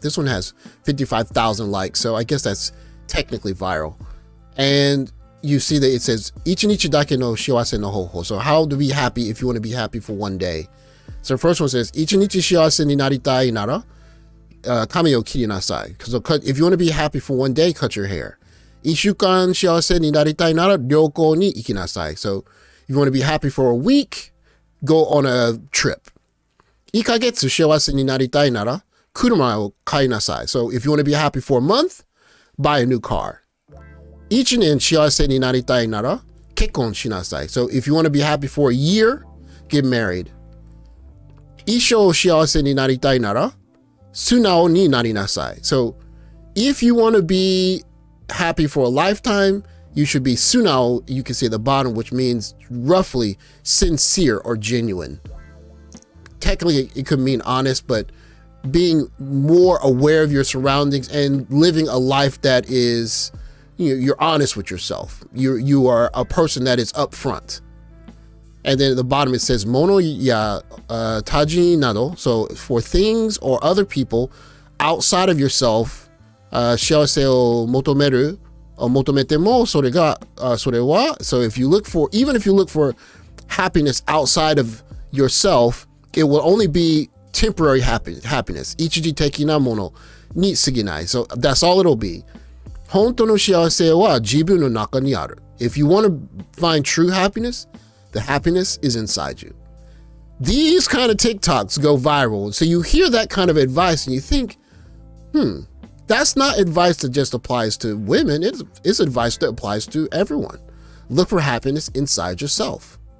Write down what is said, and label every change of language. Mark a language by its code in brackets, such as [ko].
[en] This one has 55,000 likes, so I guess that's technically viral. And you see that it says, Ichinichi dake no shiawase no hoho. So how to be happy if you want to be happy for one day. So the first one says, Ichinichi shiawase ni naritai nara, kame o kirinasai. So if you want to be happy for one day, cut your hair. [ja] 1週間幸せになりたいなら旅行に行きなさい. [en] So if you want to be happy for a week, go on a trip. [ja] 1ヶ月幸せになりたいなら車を買いなさい. [en] So if you want to be happy for a month, buy a new car. [ja] 1年幸せになりたいなら結婚しなさい. [en] So if you want to be happy for a year, get married. [ja] 一生幸せになりたいなら素直になりなさい. [en] So if you want to be happy for a lifetime, you should be sunao, you can see at the bottom, which means roughly sincere or genuine. Technically, it could mean honest, but being more aware of your surroundings and living a life that is, you're honest with yourself. You are a person that is upfront. And then at the bottom it says mono ya taji nado. So for things or other people outside of yourself, 幸せを求める、求めてもそれが、それは、 so even if you look for happiness outside of yourself, it will only be temporary happiness. [ja] 一時的なものに過ぎない. [en] So that's all it'll be. [ja] 本当の幸せは自分の中にある. [en] If you want to find true happiness, the happiness is inside you. These kind of TikToks go viral. So you hear that kind of advice and you think, that's not advice that just applies to women. It's advice that applies to everyone. Look for happiness inside yourself.